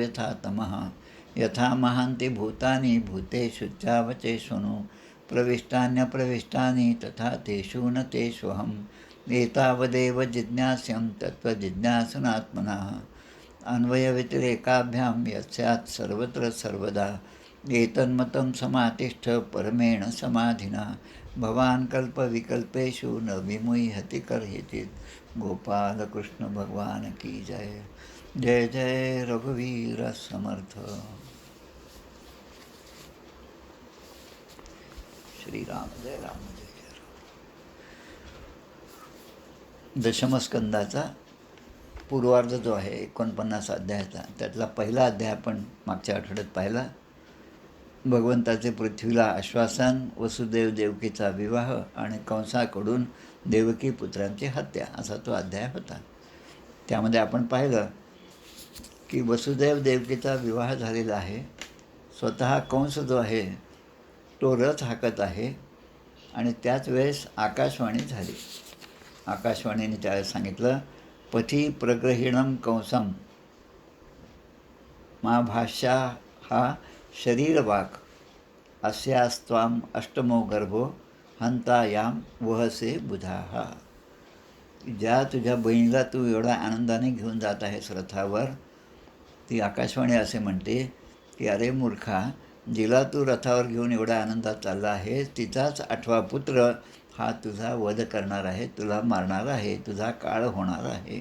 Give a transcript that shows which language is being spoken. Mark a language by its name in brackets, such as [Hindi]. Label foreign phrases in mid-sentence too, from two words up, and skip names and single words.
[Sanskrit] यथा तमः यथा महान्ति भूतानि भूतेषु चावचेष्वनु प्रविष्टान्यप्रविष्टानि तथा तेषु न तेष्वहम् एतावदेव जिज्ञास्यं तत्त्वजिज्ञासनात्मनः अन्वयव्यतिरेकाभ्यां यस्यात् सर्वत्र सर्वदा एतन्मतं समातिष्ठ परमेण समाधिना भवान् कल्पविकल्पेषु न विमुह्यति कर्हिचित् [Hindi] गोपाल कृष्ण भगवान की जय। [Marathi] जय जय रघुवीर समर्थ। श्रीराम जय राम जय जय राम। दशमस्कंदाचा पूर्वार्ध जो आहे 49 अध्यायाचा, त्यातला पहिला अध्याय आपण मागच्या आठवड्यात पाहिला. भगवंताचे पृथ्वीला आश्वासन, वसुदेव देवकीचा विवाह आणि कंसाकडून देवकी पुत्रांची हत्या असा तो अध्याय होता. त्यामध्ये आपण पाहिलं की वसुदेव देवकीचा विवाह झालेला आहे. स्वतः कंस जो आहे तो रथ हाकत आहे आणि त्याच वेळेस आकाशवाणी झाली. आकाशवाणीने त्यावेळेस सांगितलं, [Sanskrit] पथी प्रग्रहिणं कंसं मा भाष्या हा शरीरवाक अस्यास्त्वाम अष्टमो गर्भो हंतायाम वहसे बुधाहा. [Marathi] ज्या तुझ्या बहिणीला तू एवढ्या आनंदाने घेऊन जात आहेस रथावर, ती आकाशवाणी असे म्हणते की अरे मूर्खा, जिला तू रथावर घेऊन एवढ्या आनंदात चालला आहे तिचाच 8वा पुत्र हा तुझा वध करणार आहे, तुला मारणार आहे, तुझा काळ होणार आहे.